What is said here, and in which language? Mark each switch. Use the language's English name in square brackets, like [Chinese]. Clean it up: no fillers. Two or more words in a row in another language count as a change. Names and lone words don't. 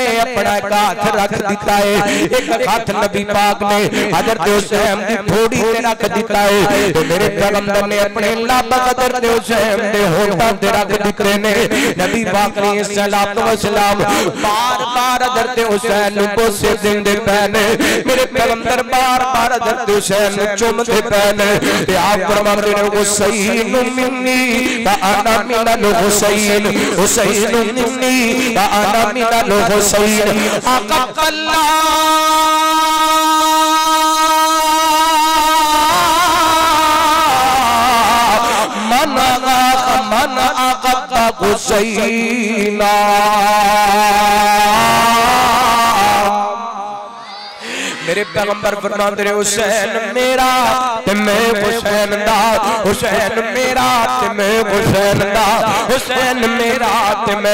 [Punjabi] اپنا اک ہتھ رکھ دتا اے، اک ہتھ نبی پاک نے حضرت حسین دی تھوڑی تے رکھ دتا اے، تو میرے پیغمبر نے اپنے لب حضرت حسین دے ہوٹھاں تے رکھ دتے نے. نبی پاک نے صلوٰۃ و سلام بار بار حضرت حسین نوں بوسے دیندے پئے نے. میرے پیغمبر بار بار حضرت حسین نوں چمدے پئے نے تے آپ فرماندے نے [Arabic] حسين مني وأنا من الحسين, حسين مني وأنا من الحسين. أحب الله من أحب حسينا. [Punjabi] میرے پیغمبر فرماندے نیں حسین میرا تے میں حسین دا، حسین میرا تے میں حسین دا، حسین میرا تے میں.